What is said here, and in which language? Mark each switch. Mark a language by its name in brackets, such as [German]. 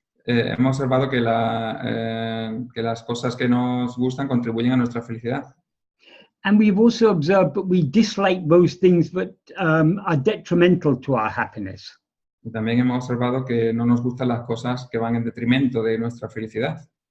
[Spanish] Hemos observado que las cosas que nos gustan contribuyen a nuestra felicidad. [English] And we've also observed that we dislike those things that are detrimental to our happiness. [Spanish] Y también hemos observado que no nos gustan las cosas que van en detrimento de nuestra felicidad.